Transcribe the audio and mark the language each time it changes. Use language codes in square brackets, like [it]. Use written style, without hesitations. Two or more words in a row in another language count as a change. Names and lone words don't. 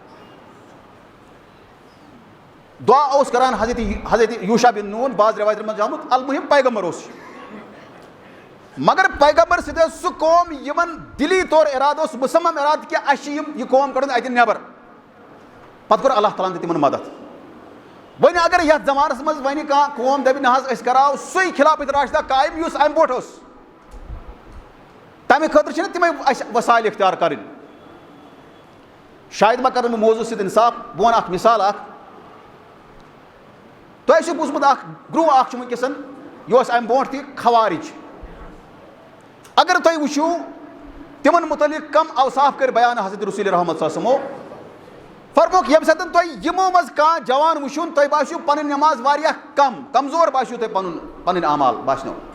[ks] دُعا اوس کران حضرت یوٗشا بن نون بعض روایتن منٛز چھُ آمُت المُہِم پیغمبر اوس مگر پیغمبر سۭتۍ ٲس سُہ قوم یِمن دِلی طور اِرادٕ اوس مُصمم اِرادٕ کہِ اَسہِ چھِ یہِ قوم کڑُن اَتہِ نٮ۪بر پتہٕ کوٚر اللہ تعالیٰ ہن تہِ تِمن مدد وۄنۍ اگر یتھ زمانس منٛز وۄنۍ کانٛہہ قوم دپہِ نہ حظ أسۍ کراو سُے خلافت راشدہ قایِم یُس امہِ برونٛٹھ اوس تمہِ خٲطرٕ چھِنہٕ تِمے اَسہِ وسایل اختیار کرٕنۍ شاید ما کرٕ بہٕ موضوٗع سۭتۍ انصاف بہٕ وَنہٕ اکھ مِثال اکھ تۄہہِ آسِوٕ بوٗزمُت اکھ گروہ اکھ چھُ وٕنکیٚس یہِ اوس امہِ برونٛٹھ تہِ خوارج اگر تُہۍ وٕچھِو تِمن مُتعلق کم اوصاف کٔرۍ بیان حضرت رسول رحمت [ar] صلی اللہ علیہ وسلمو [ks] فرمووُکھ ییٚمہِ ساتہٕ تۄہہِ یِمو منٛز کانٛہہ جوان وٕچھُن تۄہہِ باسیو پنٕنۍ نٮ۪ماز واریاہ کمزور باسیو تۄہہِ پنٕنۍ اعمال باسنو